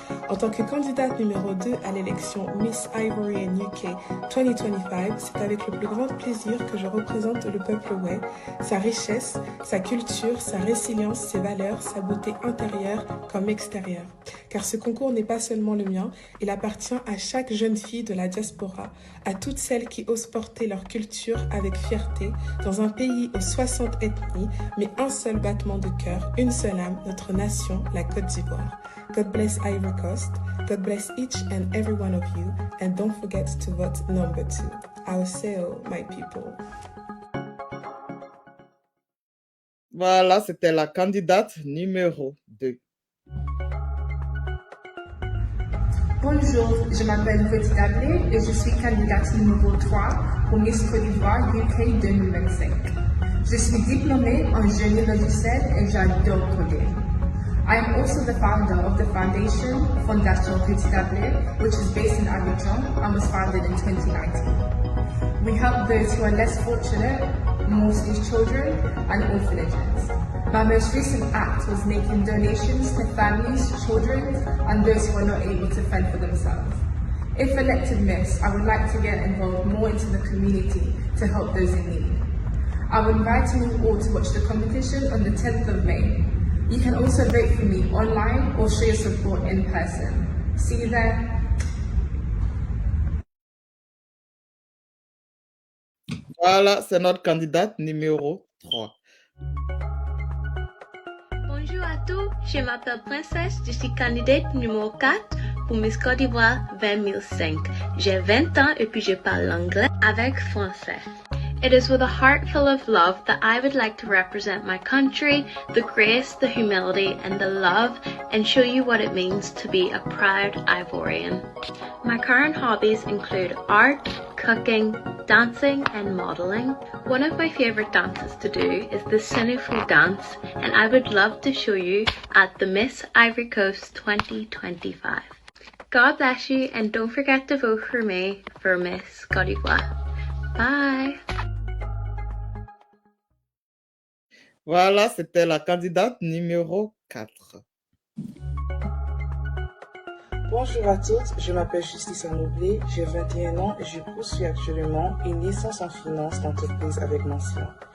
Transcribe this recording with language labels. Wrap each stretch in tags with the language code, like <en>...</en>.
<fr>En tant que candidate numéro 2 à l'élection Miss Ivorian UK 2025, c'est avec le plus grand plaisir que je représente le peuple Wai, sa richesse, sa culture, sa résilience, ses valeurs, sa beauté intérieure comme extérieure. Car ce concours n'est pas seulement le mien, il appartient à chaque jeune fille de la diaspora, à toutes celles qui osent porter leur culture avec fierté dans un pays aux 60 ethnies, mais un seul battement de cœur, une seule âme, notre nation, la Côte d'Ivoire.</fr> <en>God bless Ivory Coast, God bless each and every one of you, and don't forget to vote number 2. Our sail, my people.</en> <fr>Voilà, c'était la candidate numéro 2. Bonjour, je m'appelle Ruth Dablé et je suis candidate numéro 3 pour Miss Côte d'Ivoire UK 2025. Je suis diplômée en génie logiciel et j'adore coder.</fr> <en>I am also the founder of the foundation Fondation Petit Dablé, which is based in Abidjan and was founded in 2019. We help those who are less fortunate, mostly children and orphanages. My most recent act was making donations to families, children, and those who are not able to fend for themselves. If elected Miss, I would like to get involved more into the community to help those in need. I would invite you all to watch the competition on the 10th of May. You can also vote for me online or show your support in person. See you there.</en> <fr>Voilà, c'est notre candidate numéro 3. Bonjour à tous, je m'appelle Princesse, je suis candidate numéro 4 pour Miss Côte d'Ivoire 2005. J'ai 20 ans et puis je parle l'anglais avec français.</fr> <en>It is with a heart full of love that I would like to represent my country, the grace, the humility, and the love, and show you what it means to be a proud Ivorian. My current hobbies include art, cooking, dancing, and modeling. One of my favorite dances to do is the Sinuflu dance, and I would love to show you at the Miss Ivory Coast 2025. God bless you, and don't forget to vote for me for Miss Côte d'Ivoire. Bye!</en> <fr>Voilà, c'était la candidate numéro 4. Bonjour à toutes, je m'appelle Justice Anoblé, j'ai 21 ans et je poursuis actuellement une licence en finance d'entreprise avec mention.</fr>